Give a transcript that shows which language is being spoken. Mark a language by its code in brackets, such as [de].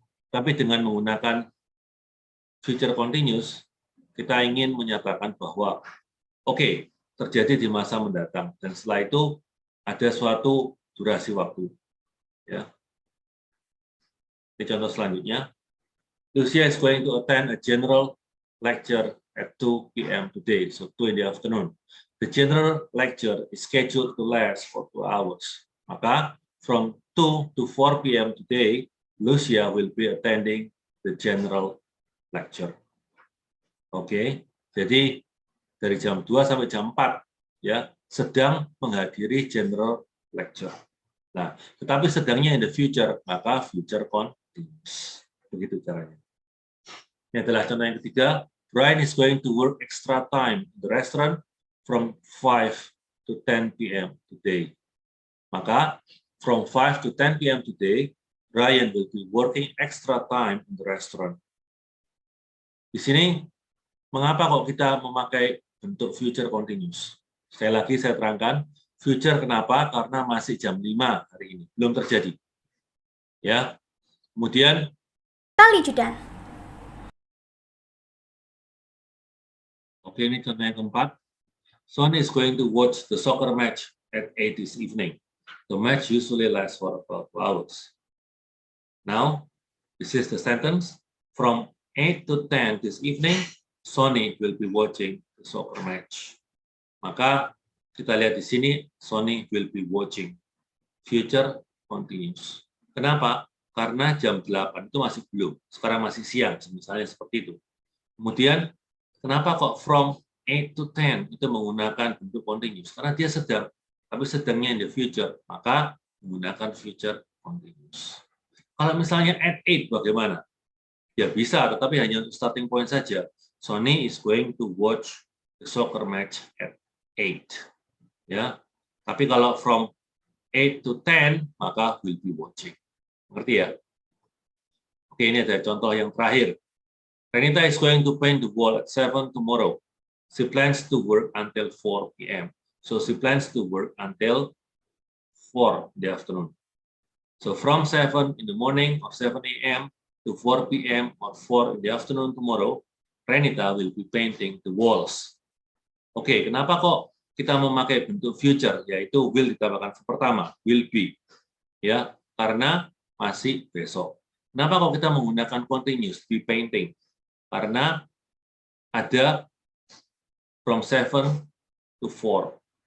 [id] Tapi dengan menggunakan future continuous, kita ingin menyatakan bahwa oke, terjadi di masa mendatang dan setelah itu ada suatu durasi waktu. Ya. Ini contoh selanjutnya. [en] Lucia is going to attend a general lecture at 2 p.m. today, so 2 in the afternoon. The general lecture is scheduled to last for 2 hours. Maka, from 2 to 4 p.m. today, Lucia will be attending the general lecture. [id] Oke, jadi dari jam 2 sampai jam 4, ya, sedang menghadiri general lecture. Nah, tetapi sedangnya [en] in the future, [id] maka future continuous. Begitu caranya. Ini adalah contoh yang ketiga. [en] Brian is going to work extra time in the restaurant from 5 to 10 p.m. today. Maka, from 5 to 10 p.m. today, Brian will be working extra time in the restaurant. [id] Di sini, mengapa kok kita memakai bentuk future continuous? Sekali lagi saya terangkan, future kenapa? Karena masih jam 5 hari ini, belum terjadi. Ya. Kemudian Kali Judan. Oke, ini contoh yang keempat. [en] Son is going to watch the soccer match at 8 this evening. The match usually lasts for about 2 hours. Now, this is the sentence. From 8 to 10 this evening, Sonny will be watching the soccer match. [id] Maka kita lihat di sini, [en] Sonny will be watching. [id] Future continuous. Kenapa? Karena jam 8 itu masih belum. Sekarang masih siang, misalnya seperti itu. Kemudian, kenapa kok from 8 to 10 itu menggunakan bentuk continuous karena dia sedang, tapi sedangnya [en] in the future, [id] maka menggunakan future continuous. Kalau misalnya at 8 bagaimana? Ya bisa, tetapi hanya untuk starting point saja. [en] Sonny is going to watch the soccer match at 8. [id] Ya, tapi kalau [en] from 8 to 10 [id] maka [en] will be watching. [id] Ngerti ya? Oke, ini ada contoh yang terakhir. [en] Renita is going to paint the wall at 7 tomorrow. She plans to work until 4 p.m. So she plans to work until 4 in the afternoon. So from 7 in the morning or 7 a.m. to 4 p.m. or 4 in the afternoon tomorrow, Renita will be painting the walls. [id] Oke, kenapa kok kita memakai bentuk future, yaitu will ditambahkan pertama, will be. Ya, karena masih besok. Kenapa kok kita menggunakan continuous, [en] be painting? [id] Karena ada [en] from 7 to 4.